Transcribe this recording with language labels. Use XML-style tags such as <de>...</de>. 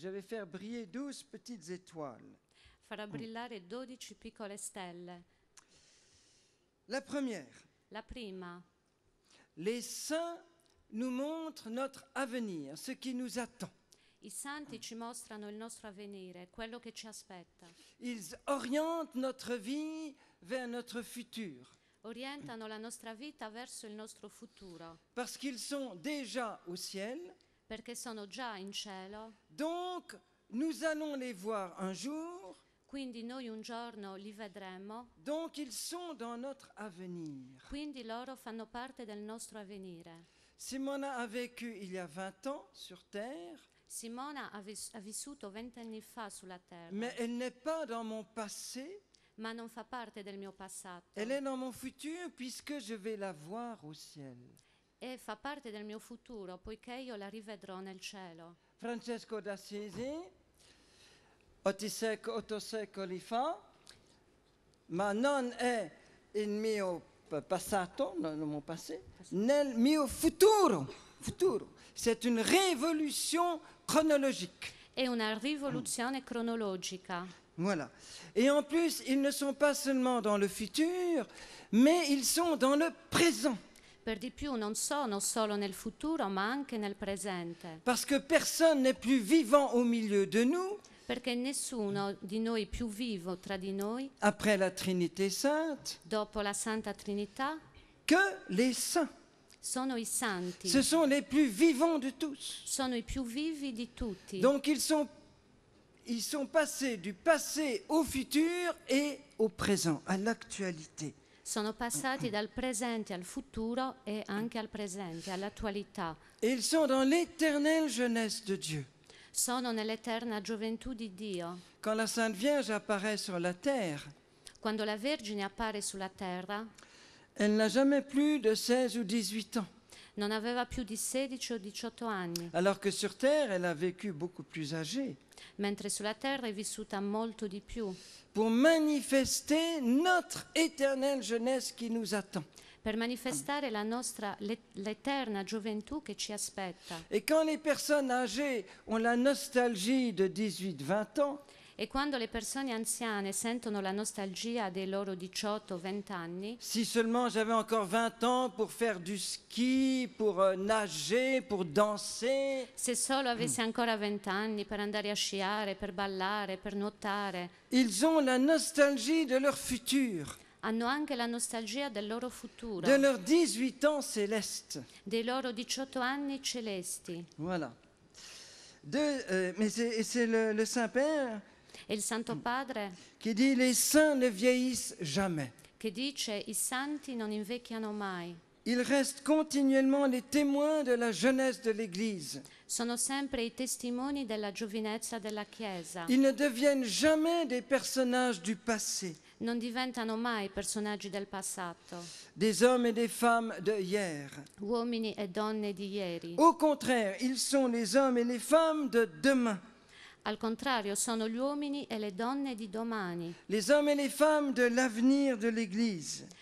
<fr>Je vais faire briller 12 petites étoiles.</fr> <it>Farà brillare 12 piccole stelle.</it> <fr>La première.</fr> <it>La prima,</it> <fr>Les saints nous montrent notre avenir, ce qui nous attend.</fr> <it>i santi ci mostrano il nostro avvenire, quello che ci aspetta.</it> <fr>Ils orientent notre vie vers notre futur.</fr> <it>Orientano la nostra vita verso il nostro futuro,</it> <fr>Parce qu'ils sont déjà au ciel.</fr> <it>perché sono già in cielo,</it> <fr>Donc, nous allons les voir un jour.</fr> <it>quindi noi un giorno li vedremo,</it> <fr>Donc, ils sont dans notre avenir.</fr> <it>quindi loro fanno parte del nostro avvenire.</it> <fr>Simona a vécu il y a 20 ans sur Terre,</fr> <it>Simona ha vissuto 20 anni fa sulla terra,</it> <fr>mais elle n'est pas dans mon passé,</fr> <it>ma non fa parte del mio passato.</it> <fr>elle est dans mon futur puisque je vais la voir au ciel.</fr> <it>E fa parte del mio futuro, poiché io la rivedrò nel cielo. Francesco d'Assisi, 8 secoli fa, ma non è il mio passato, non il mio passé, nel mio futuro.</it> <fr>C'est une révolution chronologique.</fr> <it>È una rivoluzione cronologica.</it> <fr>Voilà. Et en plus, ils ne sont pas seulement dans le futur, mais ils sont dans le présent.</fr> <it>Per di più non sono solo nel futuro, ma anche nel presente,</it> <fr>Parce que personne n'est plus vivant au milieu de nous,</fr> <it>perché nessuno di noi più vivo tra di noi,</it> <fr>après la Trinité sainte,</fr> <it>dopo la Santa Trinità,</it> <fr>que les saints.</fr> <it>sono i santi,</it> <fr>Ce sont les plus vivants de tous.</fr> <it>sono i più vivi di tutti.</it> <fr>Donc ils sont passés du passé au futur et au présent, à l'actualité.</fr> <it>Sono passati dal presente al futuro e anche al presente, all'attualità.</it> <fr>Et ils sont dans l'éternelle jeunesse de Dieu.</fr> <it>Sono nell'eterna gioventù di Dio.</it> <fr>Quand la Sainte Vierge apparaît sur la terre,</fr> <it>Quando la Vergine appare sulla terra,</it> <fr>elle n'a jamais plus de 16 ou 18 ans.</fr> <it>non aveva più di 16 o 18 anni,</it> <fr>Alors que sur terre, elle a vécu beaucoup plus âgée.</fr> <it>mentre sulla terra è vissuta molto di più,</it> <fr>Pour manifester notre éternelle jeunesse qui nous attend.</fr> <it>per manifestare l'eterna gioventù che ci aspetta.</it> <fr>Et quand les personnes âgées ont la nostalgie de 18-20 ans,</fr> <it>E quando le persone anziane sentono la nostalgia dei loro 18-20 anni,</it> <fr>si seulement j'avais encore 20 ans pour faire du ski, pour nager, pour danser,</fr> <it>se solo avessi ancora 20 anni per andare a sciare, per ballare, per nuotare,</it> <fr>ils ont la nostalgie de leur futur,</fr> <it>hanno anche la nostalgia del loro futuro,</it> <fr>de leurs 18 ans célestes.</fr> <it>dei loro 18 anni celesti.</it> <fr>Voilà. Mais c'est le Saint-Père</fr> <it>E il Santo Padre</it> <fr>qui dit les saints ne vieillissent jamais.</fr> <it>che dice: i santi non invecchiano mai,</it> <fr>Ils restent continuellement les témoins de la jeunesse de l'Église.</fr> <it>sono sempre i testimoni della giovinezza della Chiesa,</it> <fr>Ils ne deviennent jamais des personnages du passé,</fr> <it>non diventano mai personaggi del passato,</it> <fr>des hommes et des femmes de hier.</fr> <it>uomini e donne di ieri.</it> <fr>Au contraire, ils sont les hommes et les femmes de demain,</fr> <it>Al contrario, sono gli uomini e le donne di domani,</it> <fr>les hommes et les femmes de l'avenir de l'Église.</fr>